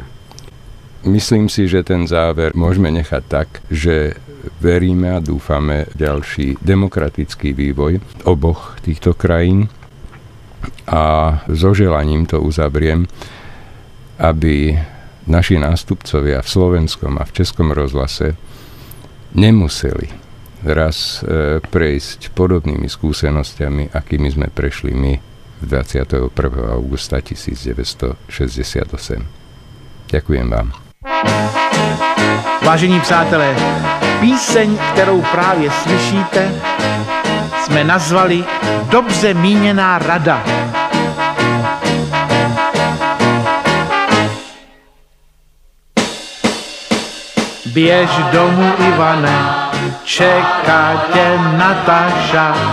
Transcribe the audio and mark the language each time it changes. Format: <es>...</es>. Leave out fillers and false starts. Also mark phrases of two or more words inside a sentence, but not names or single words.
<sk>Myslím si, že ten záver môžeme nechať tak, že veríme a dúfame ďalší demokratický vývoj oboch týchto krajín a so želaním to uzavriem, aby naši nástupcovia v slovenskom a v českom rozhlase nemuseli raz prejsť podobnými skúsenostiami, akými sme prešli my 21. augusta 1968. Ďakujem vám.</sk> <cs>Vážení přátelé, píseň, kterou právě slyšíte, jsme nazvali Dobře míněná rada. Běž domů, Ivane, čeká tě Natáša.</cs>